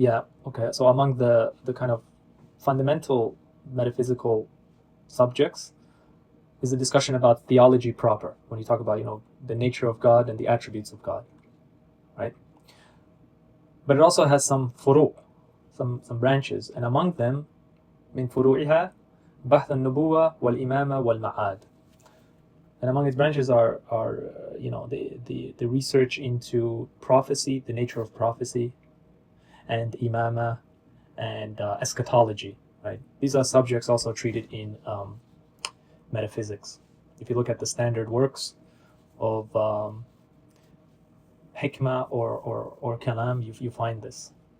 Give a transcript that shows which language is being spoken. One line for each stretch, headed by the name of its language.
English: Yeah, okay, so among the kind of fundamental metaphysical subjects is the discussion about theology proper, when you talk about, the nature of God and the attributes of God, right? But it also has some furu, some branches, and among them
Arabic: من فروعها بحث النبوة والإمامة والمعاد.
English: And among its branches are the research into prophecy, the nature of prophecy, and imama, and eschatology. Right? These are subjects also treated in metaphysics. If you look at the standard works of hikmah or kalam, you find this.